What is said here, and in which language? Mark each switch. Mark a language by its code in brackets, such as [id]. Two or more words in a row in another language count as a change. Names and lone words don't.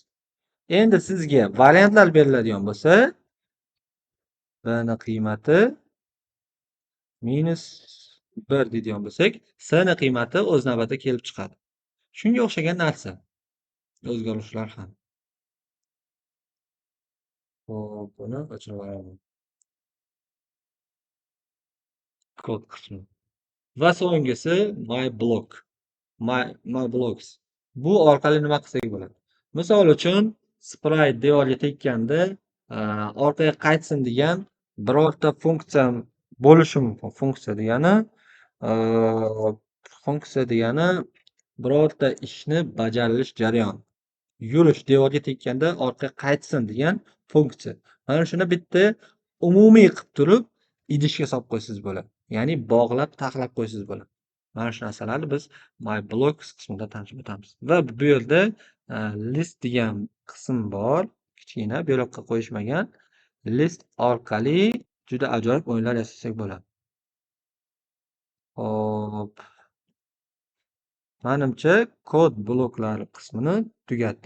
[uz] Endi sizga variantlar beriladigan bo'lsa, B ni qiymati minus 1 deydigan bo'lsak, S ni qiymati o'z navbatida kelib chiqadi. Shunga o'xshagan narsa. O'zgaruvchilar ham. Xo'p, buni o'chirib yuboraman. Kod qismi. Va so'nggisi [en] my blocks. [uz] Bu orqali nima qilsak bo'ladi? Misol uchun, sprite devorga tekkanda orqaga qaytsin degan birorta funksiya bo'lishi mumkin. Funksiya degani birorta ishni bajarilish jarayoni. Yurish devorga tekkanda orqaga qaytsin degan funksiya. Mana shuni bitta umumiy qilib turib idishga solib qo'ysangiz bo'ladi. Ya'ni bog'lab, taxlab qo'ysangiz bo'ladi. Mana shu narsalarni biz [en] my blocks [uz] qismida tanishib o'tamiz. Va bu yerda list degan qism bor. Kichkina bu yoqqa qo'yishmagan. List orqali juda ajoyib o'yinlar yasasak bo'ladi. Hop. Menimcha kod bloklari qismini tugatdik.